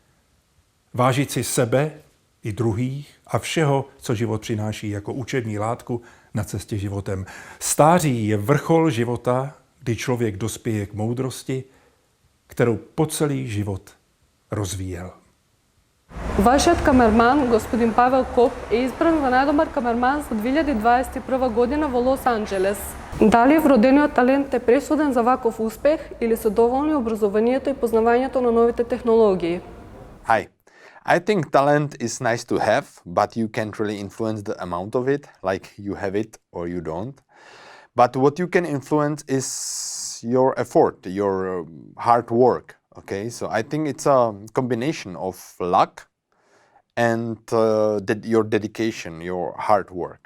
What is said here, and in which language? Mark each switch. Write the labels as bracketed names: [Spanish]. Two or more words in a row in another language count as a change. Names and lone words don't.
[Czech] Vážit si sebe i druhých a všeho, co život přináší jako učební látku na cestě životem. Stáří je vrchol života, kdy člověk dospěje k moudrosti, kterou po celý život rozvíjel. [Bulgarian] Вашият камерман, господин Павел Коп, е избран за най-добър камерман за 2021 година в Лос-Анджелес. Дали вроденият талант е пресуден за ваков успех или са доволни образованието и познаванието на новите технологии? [English] Hi. I think talent is nice to have, but you can't really influence the amount of it, like you have it or you don't. But what you can influence is your effort, your hard work. Okay, so I think it's a combination of luck and your dedication, your hard work.